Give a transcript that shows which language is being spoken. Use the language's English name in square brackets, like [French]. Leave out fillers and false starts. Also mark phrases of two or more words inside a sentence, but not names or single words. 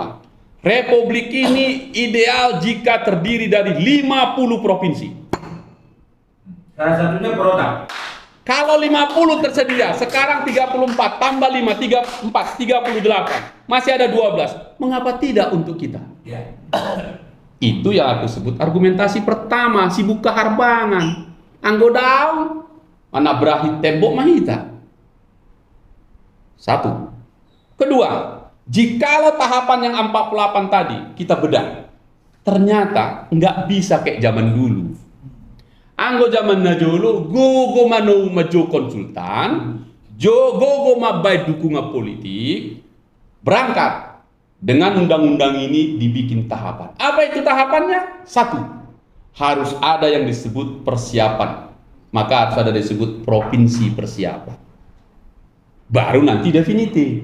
[Indonesian] Republik ini ideal jika terdiri dari 50 provinsi. Salah satunya Protak. Kalau 50 tersedia, sekarang 34, tambah 5, 34, 38. Masih ada 12. Mengapa tidak untuk kita? Itu yang aku sebut argumentasi pertama, [Batak Toba] si buka harbangan. Anggo daun, anak berahi tembok mahita. [Indonesian] Satu. Kedua, jikalau tahapan yang 48 tadi kita bedah, ternyata nggak bisa kayak zaman dulu. [Batak Toba] Anggo zaman najolo, gogo mano majo [Indonesian] konsultan, [Batak Toba] gogo mabai [Indonesian] dukungan politik, berangkat dengan undang-undang ini dibikin tahapan. Apa itu tahapannya? Satu, harus ada yang disebut persiapan. Maka harus ada disebut provinsi persiapan. Baru nanti definitif.